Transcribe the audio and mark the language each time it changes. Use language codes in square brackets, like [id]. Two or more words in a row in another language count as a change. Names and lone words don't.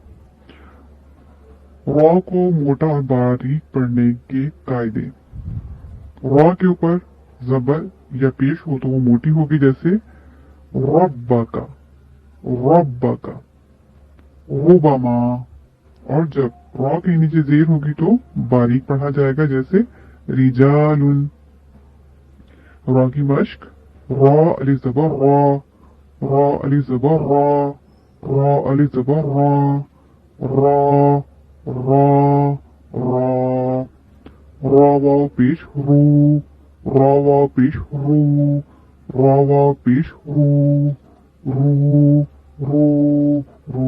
[ur] را کو موٹا اور باریک پڑھنے کے قاعدے۔ را کے اوپر زبر یا پیش ہو تو وہ موٹی ہوگی، جیسے ربک، ربک، ربما۔ اور جب را کے نیچے زیر ہوگی تو باریک پڑھا جائے گا، جیسے رجال۔ را کی مشق، را الف زبر را، را الف زبر را، را الف زبر را، را، را، را، را واو پیش رو، را واو پیش رو، را واو پیش رو، رو، رو، رو۔